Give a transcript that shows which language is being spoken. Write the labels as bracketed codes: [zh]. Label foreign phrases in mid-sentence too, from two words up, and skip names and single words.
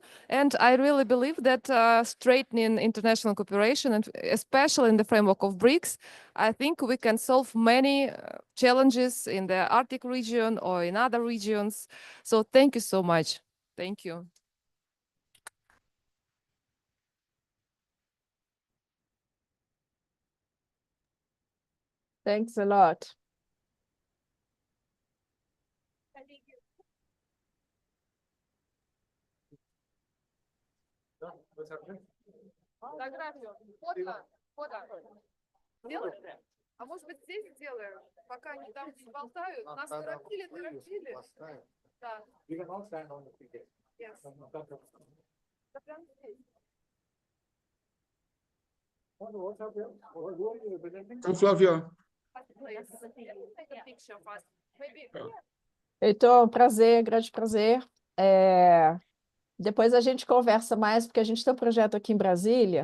[en] And I really believe that strengthening international cooperation, and especially in the framework of BRICS, I think we can solve many challenges in the Arctic region or in other regions. So thank you so much. Thank you. Thanks a lot. [ru] Фотографию. Фото. Сделаем? А может быть здесь сделаем, пока они там болтают? Нас торопили. Да. Yes. Да прям здесь. [pt] Então, Flávia, Então, prazer, grande prazer. Depois a gente conversa mais, porque a gente tem um projeto aqui em Brasília.